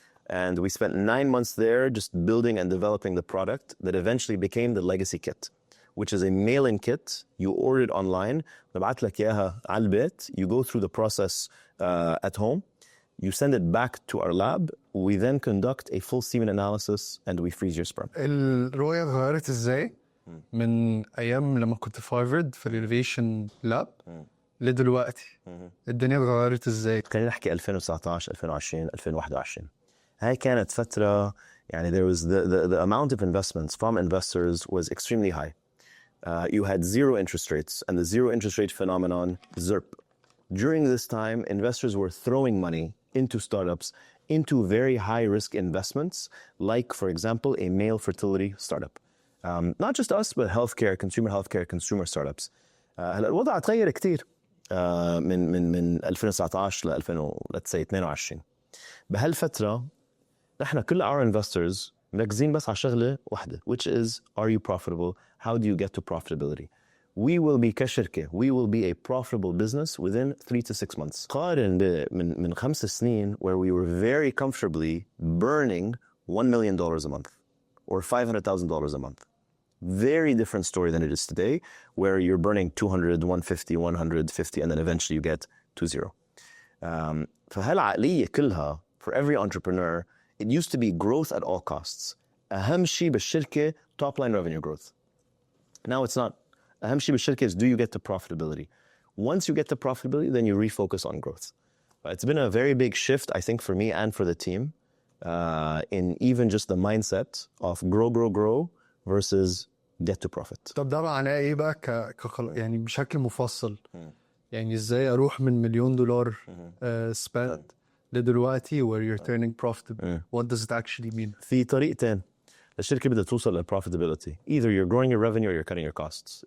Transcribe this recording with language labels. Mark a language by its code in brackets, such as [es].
[en] And we spent 9 months there just building and developing the product that eventually became the Legacy Kit, which is a mail-in kit. You order it online. [ar] نبعت لك إياها على البيت. [en] You go through the process at home. You send it back to our lab. We then conduct a full semen analysis and we freeze your sperm. [ar] الرؤية اتغيرت ازاي من أيام لما كنت في هارفارد في الانوفيشن لاب لدلوقتي؟ الدنيا اتغيرت ازاي؟ خلينا نحكي 2019 2020 2021. هاي كانت فترة يعني [en] there was the amount of investments from investors was extremely high. You had zero interest rates and the zero interest rate phenomenon, ZIRP. During this time, investors were throwing money into startups, into very high risk investments, like, for example, a male fertility startup. Not just us, but healthcare, consumer startups. [ar] هلا الوضع تغير كتير من 2019 ل 2022. بهالفترة نحن كل [en] our investors [ar] مركزين بس على شغلة واحدة, [en] which is, are you profitable? How do you get to profitability? We will be [ar] كشركة, [en] we will be a profitable business within 3 to 6 months. [ar] قارن من 5 سنين [en] where we were very comfortably burning $1 million a month or $500,000 a month. Very different story than it is today, where you're burning 200, 150, 150, and then eventually you get to zero. [ar] فهالعقلية كلها, [en] for every entrepreneur, it used to be growth at all costs. [ar] أهم شيء بالشركة, [en] top line revenue growth. Now it's not. [ar] أهم شيء بالشركة [en] is, do you get to profitability? Once you get to profitability, then you refocus on growth. But it's been a very big shift, I think, for me and for the team, in even just the mindset of grow versus get to profit. [ar] طب ده معناه ايه بقى يعني بشكل مفصل؟ يعني ازاي اروح من $1 مليون spend لدلوقتي [en] where you're turning profitable? What does it actually mean? [ar] في طريقتين الشركة بدها توصل ل profitability. [en] Either you're growing your revenue or you're cutting your costs.